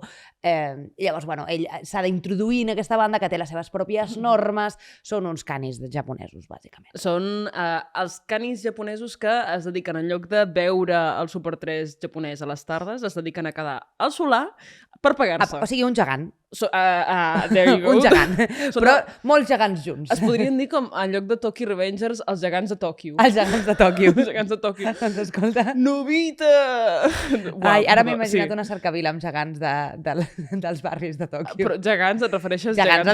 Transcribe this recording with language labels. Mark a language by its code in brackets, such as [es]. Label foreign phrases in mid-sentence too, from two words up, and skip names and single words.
[ca] I llavors, bueno, ell s'ha d'introduir en aquesta banda que té les seves pròpies normes. Són uns canis japonesos, bàsicament. Són els canis japonesos que es dediquen, en lloc de veure el Super 3 japonès a les tardes, es dediquen a quedar al solar per pagar-se. O sigui, un gegant. [en] There you go. [ca] Un gegant. Però molts gegants junts. Es podrien dir com, en lloc de Tokyo Revengers, els gegants de Tòquio. Els gegants de Tòquio. Els gegants de Tòquio. Doncs escolta... Novita! Ai, ara m'he imaginat una cercavila amb gegants dels barris de Tòquio. Però gegants, et refereixes gegants?